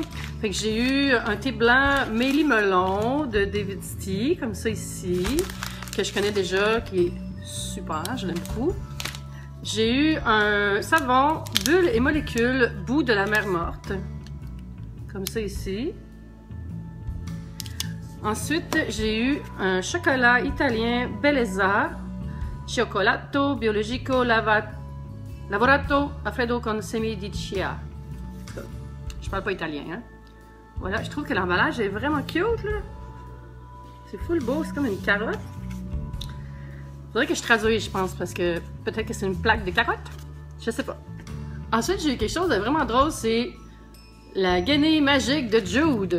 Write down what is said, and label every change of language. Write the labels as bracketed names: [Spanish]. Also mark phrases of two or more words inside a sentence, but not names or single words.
[French] Fait que j'ai eu un thé blanc Mélie Melon de David Tea, comme ça ici, que je connais déjà, qui est super, je l'aime beaucoup. J'ai eu un savon bulles et molécules bout de la mer morte, comme ça ici. Ensuite, j'ai eu un chocolat italien Bellezza, [Italian] Cioccolato Biologico Lavorato a freddo con semi di chia. [French] Je parle pas italien, hein? Voilà, je trouve que l'emballage est vraiment cute, là. C'est full beau, c'est comme une carotte. Faudrait que je traduise, je pense, parce que peut-être que c'est une plaque de carotte. Je sais pas. Ensuite, j'ai eu quelque chose de vraiment drôle, c'est la guenille magique de Jude.